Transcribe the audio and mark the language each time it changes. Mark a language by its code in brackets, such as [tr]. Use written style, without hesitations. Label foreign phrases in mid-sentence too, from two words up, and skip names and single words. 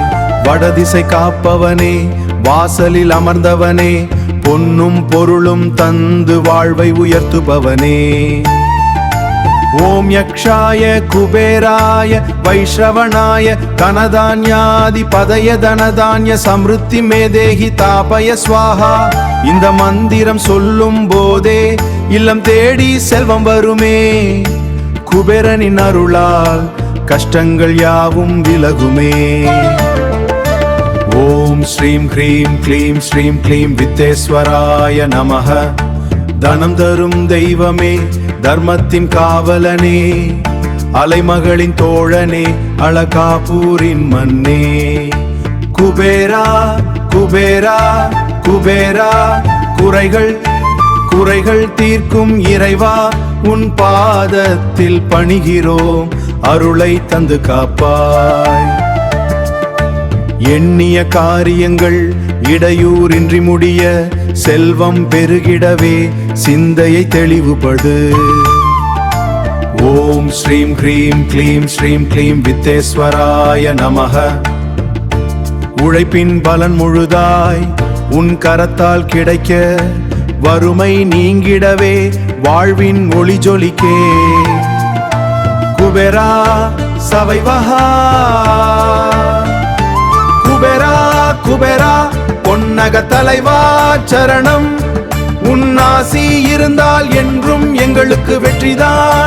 [ta] வடதிசை காப்பவனே, வாசலில் அமர்ந்தவனே, பொன்னும் பொருளும் தந்து வாழ்வை உயர்த்துபவனே, [sa] ॐ यक्षाय कुबेराय वैश्रवणाय धनधान्यादि पतये धनधान्य समृद्धिं मे देहि दापय स्वाहा। [ta] இந்த மந்திரம் சொல்லும் போதே இல்லம் தேடி செல்வம் வருமே, குபேரனின் அருளால் கஷ்டங்கள் யாவும் விலகுமே। [sa] ॐ श्रीं ह्रीं क्लीं श्रीं क्लीं वित्तेश्वराय नमः। [ta] தனம் தரும் தெய்வமே, தர்மத்தின் காவலனே, அலைமகளின் தோழனே, அழகாபூரின் மன்னே, குபேரா குபேரா குபேரா குறைகள் தீர்க்கும் இறைவா, உன் பாதத்தில் பணிகிறோம், அருளை தந்து காப்பாய்। எண்ணிய காரியங்கள் இடையூறின்றி முடிய, செல்வம் பெருகிடவே சிந்தையை தெளிவுபடு। [sa] ॐ श्रीं ह्रीं क्लीं श्रीं क्लीं वित्तेश्वराय नमः। [ta] உழைப்பின் பலன் முழுதாய் உன் கரத்தால் கிடைக்க, வறுமை நீங்கிடவே வாழ்வின் ஒளி ஜொலிக்கே, குபேரா சவைவஹா குபேரா குபேரா பொன்னக தலைவா சரணம், உன் ஆசி இருந்தால் என்றும் எங்களுக்கு வெற்றிதான்।